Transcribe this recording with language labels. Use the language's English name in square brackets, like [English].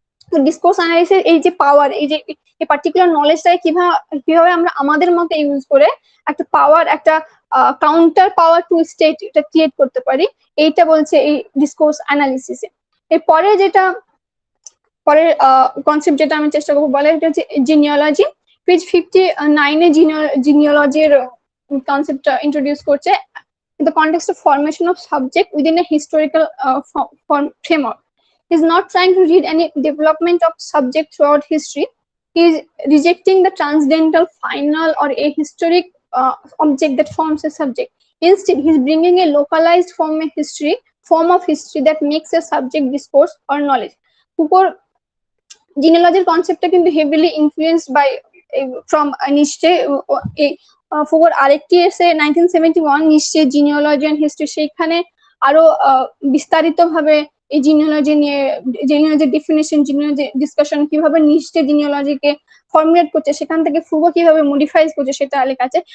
[Bangla] তো discourse analysis এই যে পাওয়ার, এই যে এই পার্টিকুলার নলেজটাকে কিভাবে আমরা আমাদের মতো ইউজ করে একটা পাওয়ার, একটা কাউন্টার পাওয়ার টু স্টেট এটা ক্রিয়েট করতে পারি, এইটা বলছে এই ডিসকোর্স অ্যানালিসিসে। এরপরে যেটা পরের কনসেপ্ট যেটা আমি চেষ্টা করবো বলে, এটা হচ্ছে জিনিওলজি। পেজ 59 এ জিনিওলজির কনসেপ্টটা ইন্ট্রোডিউস করছে। [English] In the context of formation of subject within a historical framework, he is not trying to read any development of subject throughout history. He is rejecting the transcendental, final, or ahistoric object that forms a subject. Instead, he is bringing a localized form of history that makes a subject discourse or knowledge. Foucault [Bangla] জিনিওলজির কনসেপ্টটা কিন্তু heavily influenced buy from নিশ্চে ফুকোর আরেকটি এসে 1971 নিশ্চে genealogy and history, সেখানে আরো বিস্তারিতভাবে এই genealogy definition, genealogy discussion, কিভাবে নিশ্চে জিনিওলজিকে formulate করছে, সেখান থেকে ফুকো কিভাবে মডিফাইজ করছে সেটা লেখা আছে।